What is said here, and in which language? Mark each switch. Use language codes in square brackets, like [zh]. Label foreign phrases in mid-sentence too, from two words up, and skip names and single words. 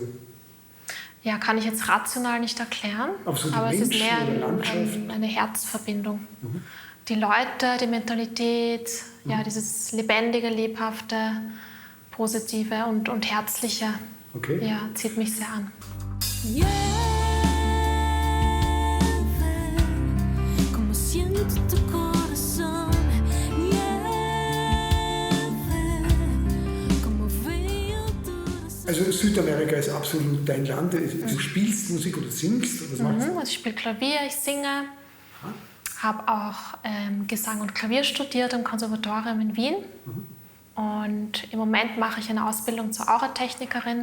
[de] Ja, kann ich jetzt rational nicht erklären, So aber es ist Menschen mehr oder Landschaft? eine Herzverbindung. Die Leute, die Mentalität, ja, dieses lebendige, lebhafte, positive und herzliche, Okay. ja, zieht mich sehr an. [es] Nieve, como siento tu corazón. Nieve, como veo tu razón. [de] Also Südamerika ist absolut dein Land. Du spielst Musik oder singst? Oder was machst du? Also ich spiele Klavier, ich singe, habe auch Gesang und Klavier studiert am Konservatorium in Wien. Und im Moment mache ich eine Ausbildung zur Auratechnikerin.